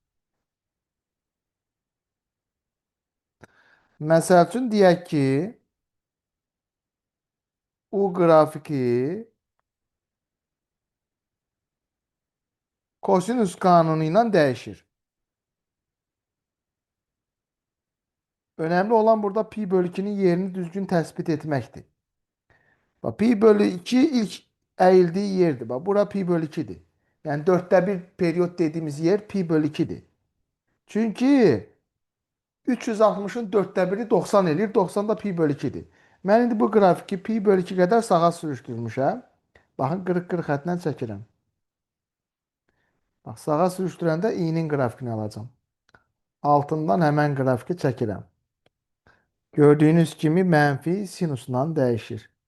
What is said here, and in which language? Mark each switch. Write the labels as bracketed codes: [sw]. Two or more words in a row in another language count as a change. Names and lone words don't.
[az] Məsəl üçün deyək ki, U qrafiki kosinus qanunu ilə dəyişir. [tr] Önemli olan burada pi bölü 2'nin yerini düzgün tespit etmektir. Bak pi bölü 2 ilk eğildiği yerdi. Bak bura pi bölü 2'dir. Yani 1/4 periyot dediğimiz yer pi bölü 2'dir. Çünkü 360'ın 1/4'i 90 eləyir. 90 da pi bölü 2'dir. [az] Mən indi bu qrafiki pi bölü 2 qədər sağa sürüşdürmüşəm. Baxın, qırıq-qırıq xətlə çəkirəm. Bax, sağa sürüşdürəndə i-nin qrafikini alacağım. Altından həmən qrafiki çəkirəm. Gördüyünüz kimi mənfi sinusla dəyişir.